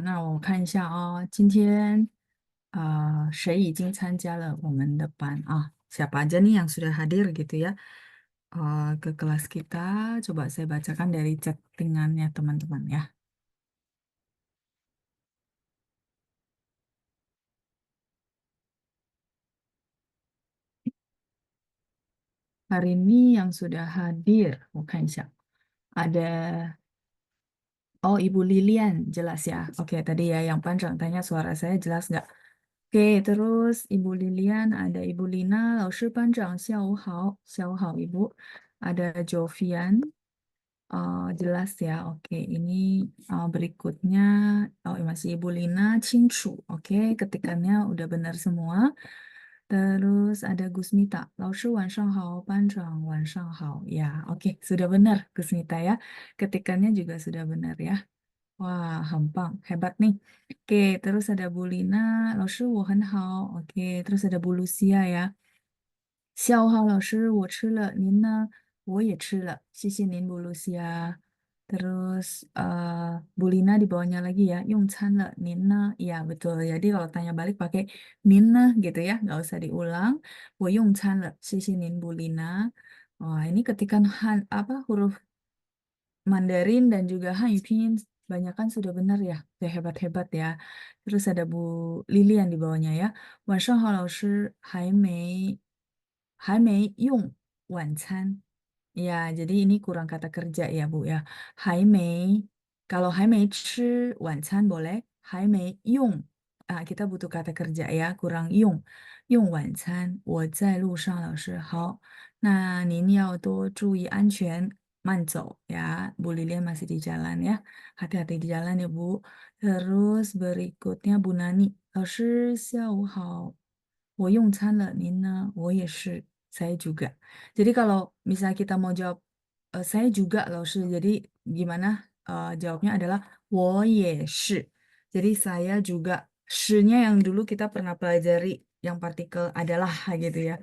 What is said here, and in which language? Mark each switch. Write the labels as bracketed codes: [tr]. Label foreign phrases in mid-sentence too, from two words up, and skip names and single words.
[zh] 那我看一下啊，今天谁已经参加了我们的班啊 ？ [id] Siapa aja nih yang sudah hadir gitu ya ke kelas kita? Coba saya bacakan dari chattingannya teman-teman ya. Hari ini yang sudah hadir, [zh] 我看一下, [id] ada Oh, Ibu Lilian, jelas ya. Oke, tadi ya yang panjang tanya suara saya jelas nggak? Oke, terus Ibu Lilian, ada Ibu Lina, [zh] 老师班长，下午好，下午好 Ibu. [id] Ada Jovian, jelas ya. Oke, ini berikutnya, oh masih Ibu Lina, Cingcu. Oke, ketikannya udah benar semua. Terus ada Gusmita, [zh] 老师晚上好，班长晚上好. [id] Ya, oke, sudah benar Gusmita ya. Ketikannya juga sudah benar ya. Wah, hampang, hebat nih. Oke, terus ada Bu Lina, [zh] 老师我很好. [id] Oke, terus ada Bu Lucia ya. [zh] 下午好，老师，我吃了，您呢？我也吃了，谢谢您, [id] Bu Lucia. Terus Bu Lina di bawahnya lagi ya, [zh] 用餐了，您呢? [id] Iya, betul. Jadi kalau tanya balik pakai [zh] 您呢 [id] gitu ya, nggak usah diulang. [zh] 我用餐了，谢谢您, [id] Bu Lina. Wah, ini ketikan apa huruf Mandarin dan juga Hanyu Pinyin banyak kan sudah benar ya. Ya hebat-hebat ya. Terus ada Bu Lilian di bawahnya ya. [zh] 晚上好，老师还没用晚餐. [id] Ya, jadi ini kurang kata kerja ya, Bu ya. [zh] 还没, kalau 还没吃晚餐 boleh. 还没用, [id] kita butuh kata kerja ya, kurang [zh] 用晚餐。我在路上，老师好。那您要多注意安全，慢走 ya. [id] Bu Lilian masih di jalan ya. Hati-hati di jalan ya, Bu. Terus berikutnya Bu Nani. [zh] 老师下午好，我用餐了，您呢？我也是， [id] saya juga. Jadi kalau misalnya kita mau jawab saya juga, [zh] 老师. [id] Jadi gimana jawabnya adalah [zh] 我也是. [id] Jadi saya juga, 是nya yang dulu kita pernah pelajari yang partikel adalah gitu ya.